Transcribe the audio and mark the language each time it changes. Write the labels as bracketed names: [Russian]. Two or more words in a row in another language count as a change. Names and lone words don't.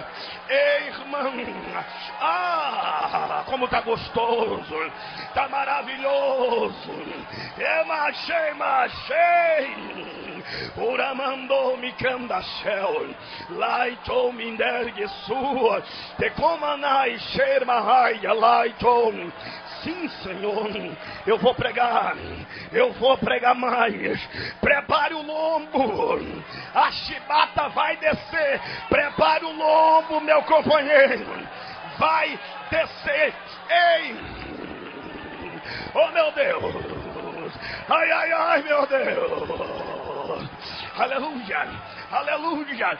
[Portuguese] Ei, irmão, como tá gostoso, tá maravilhoso. Machei. Uramando me candachel, laitou me endergue sua, te comanai xermahai, laitou. Sim, Senhor, eu vou pregar mais. Prepare o lombo, a chibata vai descer. Prepare o lombo, meu companheiro, vai descer. Ei, oh meu Deus, ai, meu Deus, aleluia, aleluia.